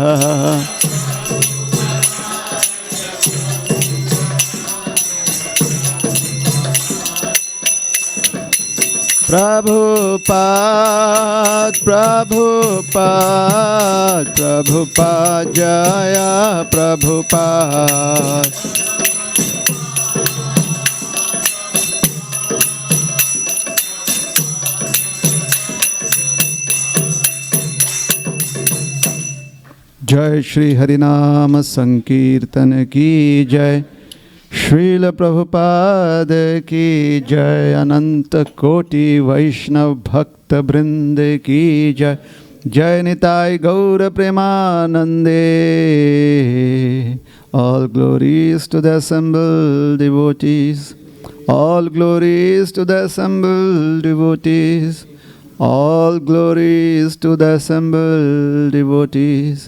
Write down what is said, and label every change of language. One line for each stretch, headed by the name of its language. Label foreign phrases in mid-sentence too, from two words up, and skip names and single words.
Hindi: Prabhupada, Prabhupada, Prabhupada, Jaya Prabhupada. जय श्री हरिनाम संकीर्तन की जय, श्रील प्रभुपाद की जय, अनंत कोटि वैष्णव भक्त वृंद की जय, जय निताय गौर प्रेमानंदे.
English: All glories to the assembled devotees, all glories to the assembled devotees, all glories to the assembled devotees.